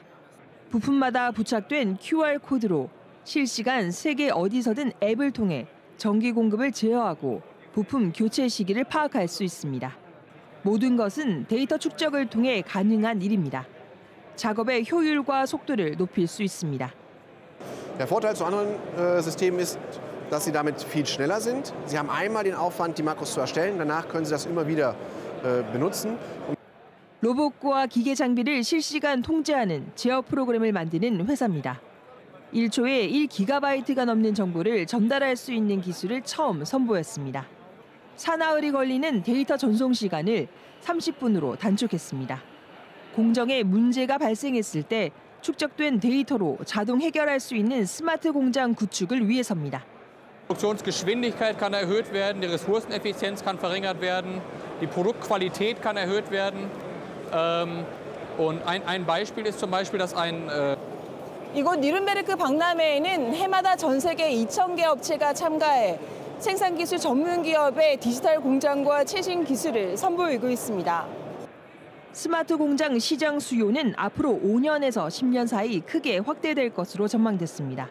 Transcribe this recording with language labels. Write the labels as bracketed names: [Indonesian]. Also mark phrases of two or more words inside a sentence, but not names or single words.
[Korean] 부품마다 부착된 QR코드로 실시간 세계 어디서든 앱을 통해 전기 공급을 제어하고 부품 교체 시기를 파악할 수 있습니다. 모든 것은 데이터 축적을 통해 가능한 일입니다. 작업의 효율과 속도를 높일 수 있습니다. [German] Der Vorteil zu anderen Systemen ist, dass sie damit viel schneller sind. Sie haben einmal den Aufwand, die Makros zu erstellen, danach können sie das immer wieder benutzen. [Korean] 로봇과 기계 장비를 실시간 통제하는 제어 프로그램을 만드는 회사입니다. 1초에 1GB가 넘는 정보를 전달할 수 있는 기술을 처음 선보였습니다. 사나흘이 걸리는 데이터 전송 시간을 30분으로 단축했습니다. 공정에 문제가 발생했을 때 축적된 데이터로 자동 해결할 수 있는 스마트 공장 구축을 위해서입니다. [German] Produktionsgeschwindigkeit kann erhöht werden, die Ressourceneffizienz kann verringert werden, die Produktqualität kann erhöht werden. Und ein Beispiel ist zum Beispiel, dass [Korean] 이곳 니른베르크 박람회에는 해마다 전 세계 2,000개 업체가 참가해 생산기술 전문 기업의 디지털 공장과 최신 기술을 선보이고 있습니다. 스마트 공장 시장 수요는 앞으로 5년에서 10년 사이 크게 확대될 것으로 전망됐습니다.